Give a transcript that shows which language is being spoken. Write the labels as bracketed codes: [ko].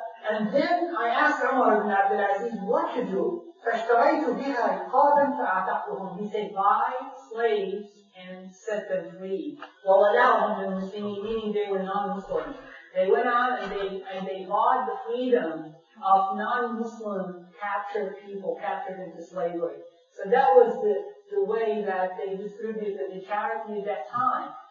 [en] And then I asked Umar bin Abdul-Aziz what to do. [ar] فاشتريت بها رقابا فأعتقتهم. [en] He said, buy slaves and set them free. [ar] وَوَلَاهُمْ لِلْمُسْلِمِينَ, [en] meaning they were non-Muslims. They went out and they bought the freedom of non-Muslim captured people, captured into slavery. So that was the way that they distributed the charity at that time.